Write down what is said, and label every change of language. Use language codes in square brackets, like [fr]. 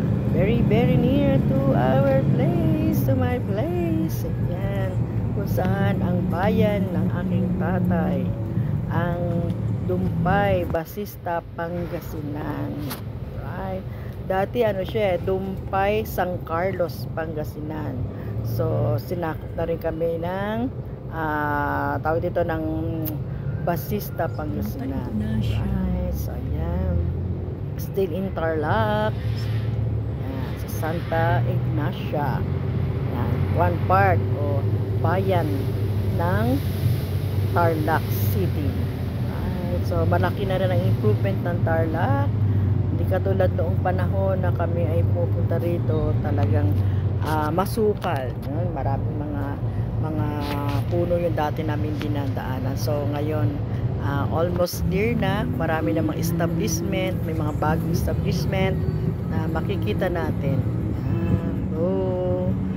[en] Very near to our place, to my place. [tl] Ayan, kung saan ang bayan ng aking tatay, ang Dumpay, Basista, Pangasinan. Right. Dati siya, Dumpay, San Carlos, Pangasinan. So, sinakop na rin kami ng tawag dito ng Basista, Pangasinan. [en] Right, so ayan, still in Tarlac. [tl] Ayan, sa Santa Ignacia. Ayan, [en] one part [tl] o bayan ng Tarlac City. [en] Right, so [tl] malaki na rin ang improvement ng Tarlac. Hindi katulad noong panahon na kami ay pupunta rito, talagang masukal. Maraming mga puno yung dati namin dinadaanan. So ngayon [en] almost near [tl] na, marami namang establishment, may mga bagong establishment na makikita natin. Go.